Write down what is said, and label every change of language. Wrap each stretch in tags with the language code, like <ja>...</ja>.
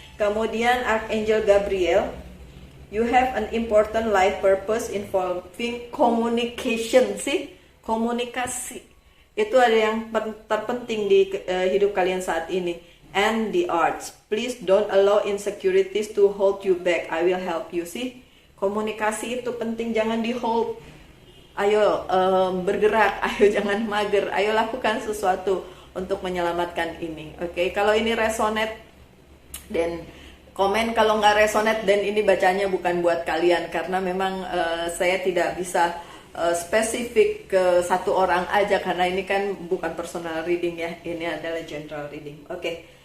<id>Kemudian</id> <en>Archangel Gabriel, you have an important life purpose involving communication.</en> <id>Komunikasi itu ada yang terpenting di hidup kalian saat ini.</id> <en>And the arts, please don't allow insecurities to hold you back. I will help you.</en> <id>Komunikasi itu penting, jangan di hold. Ayo bergerak, ayo jangan mager, ayo lakukan sesuatu untuk menyelamatkan ini. Oke, kalau ini resonate dan komen, kalau nggak resonate dan ini bacanya bukan buat kalian, karena memang saya tidak bisa spesifik ke satu orang aja, karena ini kan bukan personal reading ya, ini adalah general reading. Oke.</id>